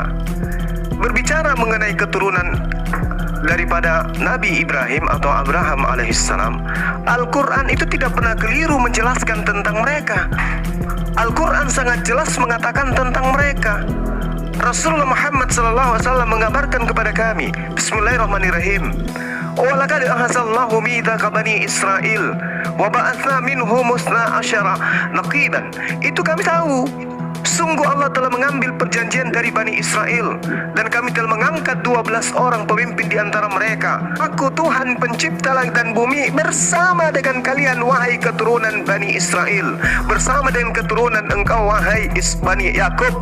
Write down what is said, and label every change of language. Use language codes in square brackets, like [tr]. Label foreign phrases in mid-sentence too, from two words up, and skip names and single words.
[id] Berbicara mengenai keturunan daripada Nabi Ibrahim atau Abraham alaihissalam, Al-Quran itu tidak pernah keliru menjelaskan tentang mereka. Al-Quran sangat jelas mengatakan tentang mereka. Rasulullah Muhammad SAW mengabarkan kepada kami, Bismillahirrahmanirrahim, [ar] ولقد أخذ الله ميثاق بني إسرائيل وبعثنا منهم 12 نقيبا. [id] Itu kami tahu. Sungguh Allah telah mengambil perjanjian dari Bani Israel, dan kami telah mengangkat 12 orang pemimpin di antara mereka. Aku Tuhan pencipta langit dan bumi bersama dengan kalian wahai keturunan Bani Israel, bersama dengan keturunan engkau wahai Bani Yakub.